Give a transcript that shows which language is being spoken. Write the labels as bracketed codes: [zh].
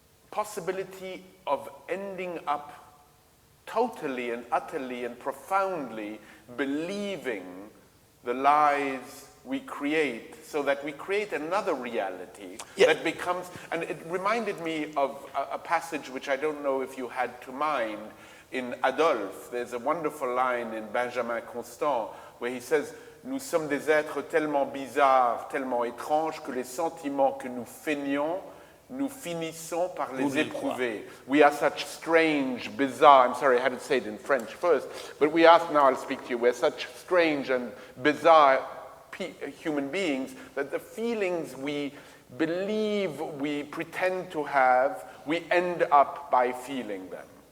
[en] possibility of ending up totally and utterly and profoundly believing the lies we create, so that we create another reality that becomes, and it reminded me of a passage which I don't know if you had to mind in Adolphe. There's a wonderful line in Benjamin Constant where he says, [fr] nous sommes des êtres tellement bizarres, tellement étranges que les sentiments que nous feignons, nous finissons par les éprouver. [en] We are such strange, bizarre, I'm sorry, I had to say it in French first, but now I'll speak to you, we're such strange and bizarre human beings that the feelings we believe we pretend to have, we end up by feeling them.